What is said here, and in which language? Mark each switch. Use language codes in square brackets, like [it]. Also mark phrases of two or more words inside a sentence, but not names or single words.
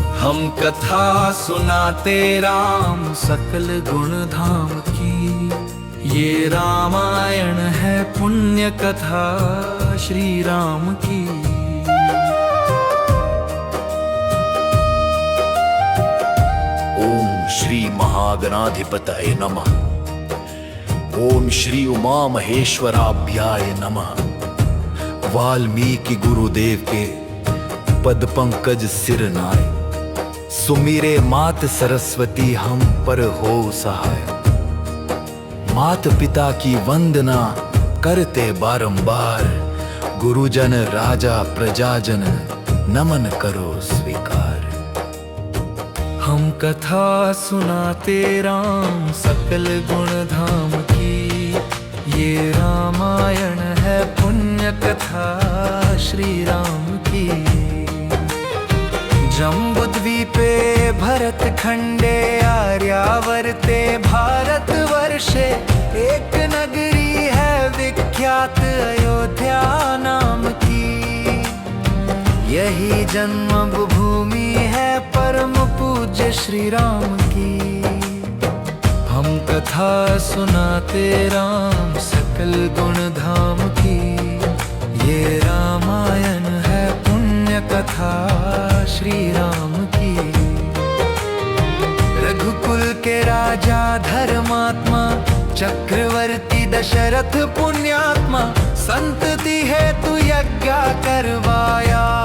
[hi] हम कथा सुनाते राम सकल गुण धाम की। ये रामायण है पुण्य कथा श्री राम की। [sa] ओम श्री महागणाधिपतये नमः। ओम श्री उमा महेश्वराभ्याय नमः। [hi] वाल्मीकि गुरुदेव के पद पंकज सिर नाय, सुमीरे मात सरस्वती हम पर हो सहाय। मात पिता की वंदना करते बारंबार, गुरुजन राजा प्रजाजन नमन करो स्वीकार। हम कथा सुनाते राम सकल गुण धाम की। ये रामायण है पुण्य कथा श्री राम की। [sa] जम्बुद्वीपे भरत खंडे आर्यावर्ते भारत वर्षे, [hi] एक नगरी है विख्यात अयोध्या नाम की। यही जन्म भूमि है परम पूज्य श्री राम की। हम कथा सुनाते राम सकल गुण धाम की। ये रामायण है पुण्य कथा श्री राम की। रघुकुल के राजा धर्मात्मा, चक्रवर्ती दशरथ पुण्यात्मा, संतति हेतु यज्ञ करवाया।